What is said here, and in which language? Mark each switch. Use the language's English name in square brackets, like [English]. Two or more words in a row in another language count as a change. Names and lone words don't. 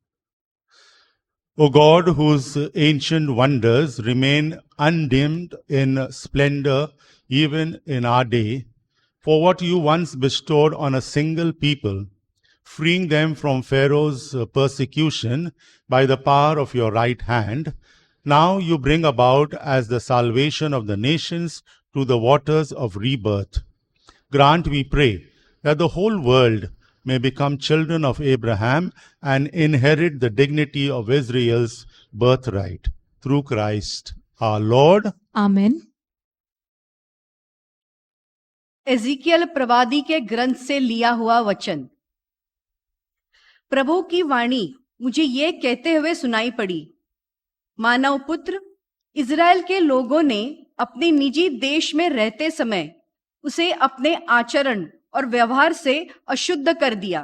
[English] O God, whose ancient wonders remain undimmed in splendor even in our day, for what you once bestowed on a single people, freeing them from Pharaoh's persecution by the power of your right hand, now you bring about as the salvation of the nations through the waters of rebirth. Grant, we pray, that the whole world may become children of Abraham and inherit the dignity of Israel's birthright. Through Christ. our Lord. Amen. [Hindi] एजिकियल प्रवादी के ग्रंथ से लिया हुआ वचन। प्रभु की वाणी मुझे ये कहते हुए सुनाई पड़ी, मानव पुत्र, इज़राइल के लोगों ने अपने निजी देश में रहते समय उसे अपने आचरण और व्यवहार से अशुद्ध कर दिया।